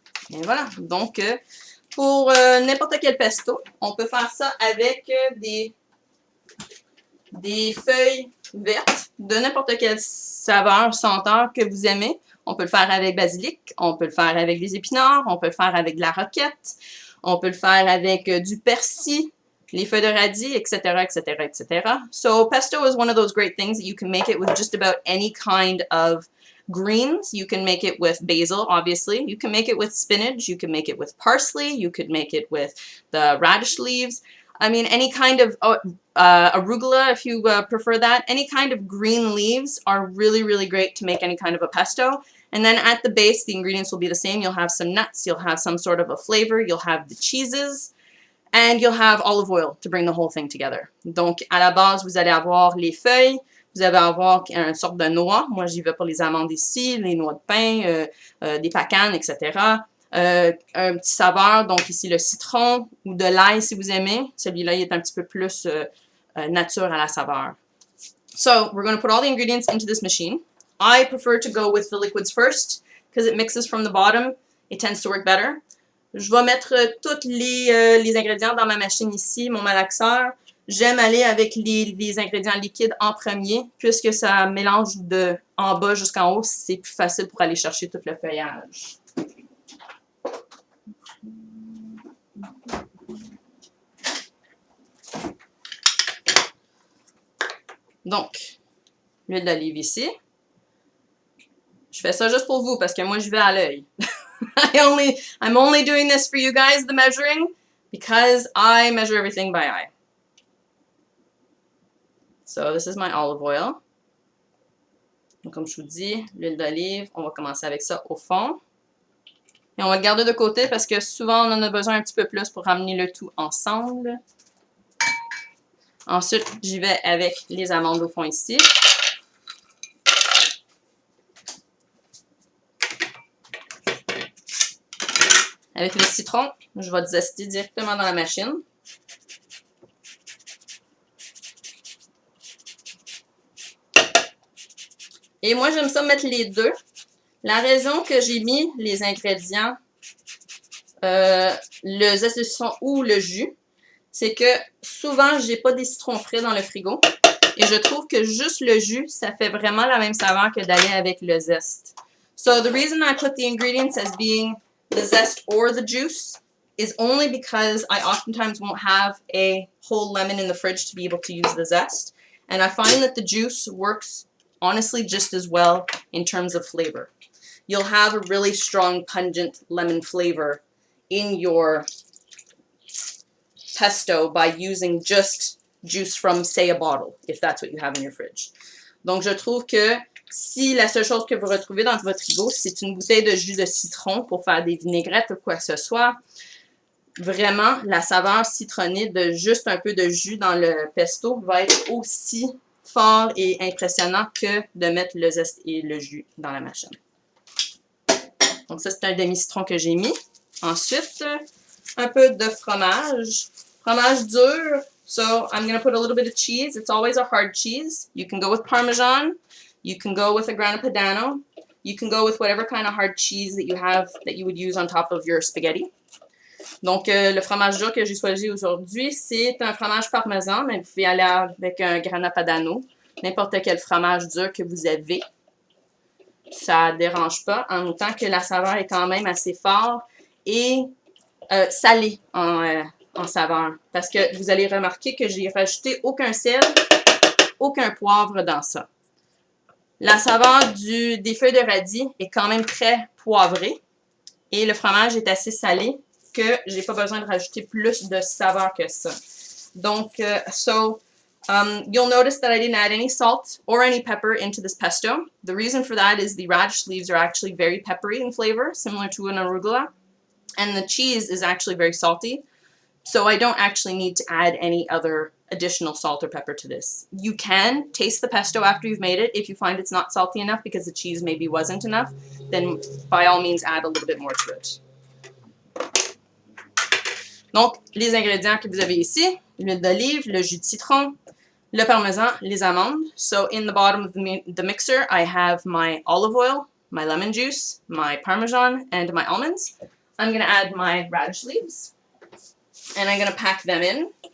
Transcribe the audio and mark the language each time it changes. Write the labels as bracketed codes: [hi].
[fr] Et voilà. Donc, pour n'importe quel pesto, on peut faire ça avec des feuilles vertes de n'importe quelle saveur, senteur que vous aimez. On peut le faire avec basilic, on peut le faire avec des épinards, on peut le faire avec de la roquette, on peut le faire avec du persil, les feuilles de radis, etc., etc., etc. [en] So pesto is one of those great things that you can make it with just about any kind of greens. You can make it with basil, obviously. You can make it with spinach. You can make it with parsley. You could make it with the radish leaves. I mean, any kind of arugula, if you prefer that. Any kind of green leaves are really, really great to make any kind of a pesto. And then at the base, the ingredients will be the same. You'll have some nuts. You'll have some sort of a flavor. You'll have the cheeses. And you'll have olive oil to bring the whole thing together. [fr] Donc, à la base, vous allez avoir les feuilles. Vous allez avoir une sorte de noix. Moi, j'y vais pour les amandes ici, les noix de pain, des pacanes, etc. Un petit saveur, donc ici le citron ou de l'ail si vous aimez. Celui-là, il est un petit peu plus nature à la saveur. [en] So, we're going to put all the ingredients into this machine. I prefer to go with the liquids first because it mixes from the bottom. It tends to work better. [fr] Je vais mettre tous les ingrédients dans ma machine ici, mon malaxeur. J'aime aller avec les ingrédients liquides en premier, puisque ça mélange de en bas jusqu'en haut, c'est plus facile pour aller chercher tout le feuillage. Donc, l'huile d'olive ici. Je fais ça juste pour vous, parce que moi, je vais à l'œil. [en] I'm only doing this for you guys, the measuring, because I measure everything by eye. So this is my olive oil. [fr] Donc, comme je vous dis, l'huile d'olive, on va commencer avec ça au fond. Et on va le garder de côté parce que souvent, on en a besoin un petit peu plus pour ramener le tout ensemble. Ensuite, j'y vais avec les amandes au fond ici. Avec le citron, je vais zester directement dans la machine. Et moi, j'aime ça mettre les deux. La raison que j'ai mis les ingrédients, le zeste de citron ou le jus, c'est que souvent, j'ai pas des citrons frais dans le frigo. Et je trouve que juste le jus, ça fait vraiment la même saveur que d'aller avec le zeste. [en] So the reason I put the ingredients as being the zest or the juice is only because I oftentimes won't have a whole lemon in the fridge to be able to use the zest. And I find that the juice works honestly just as well in terms of flavor. You'll have a really strong, pungent lemon flavor in your pesto by using just juice from, say, a bottle, if that's what you have in your fridge. [fr] Donc, je trouve que si la seule chose que vous retrouvez dans votre frigo, c'est une bouteille de jus de citron pour faire des vinaigrettes ou quoi que ce soit, vraiment, la saveur citronnée de juste un peu de jus dans le pesto va être aussi fort et impressionnant que de mettre le zeste et le jus dans la machine. Donc, ça, c'est un demi-citron que j'ai mis. Ensuite, un peu de fromage. Fromage dur. [en] So, I'm going to put a little bit of cheese. It's always a hard cheese. You can go with parmesan. You can go with a grana padano. You can go with whatever kind of hard cheese that you have that you would use on top of your spaghetti. [fr] Donc, le fromage dur que j'ai choisi aujourd'hui, c'est un fromage parmesan, mais vous pouvez aller avec un grana padano, n'importe quel fromage dur que vous avez. Ça ne dérange pas, en autant que la saveur est quand même assez forte et salée en saveur. Parce que vous allez remarquer que j'ai rajouté aucun sel, aucun poivre dans ça. La saveur des feuilles de radis est quand même très poivrée et le fromage est assez salé que j'ai pas besoin de rajouter plus de saveur que ça. Donc, [en] you'll notice that I didn't add any salt or any pepper into this pesto. The reason for that is the radish leaves are actually very peppery in flavor, similar to an arugula, and the cheese is actually very salty. So I don't actually need to add any other additional salt or pepper to this. You can taste the pesto after you've made it. If you find it's not salty enough because the cheese maybe wasn't enough, then by all means add a little bit more to it. [fr] Donc, les ingrédients que vous avez ici, l'huile d'olive, le jus de citron, le parmesan, les amandes. [en] So in the bottom of the mixer, I have my olive oil, my lemon juice, my parmesan, and my almonds. I'm going to add my radish leaves. And I'm going to pack them in.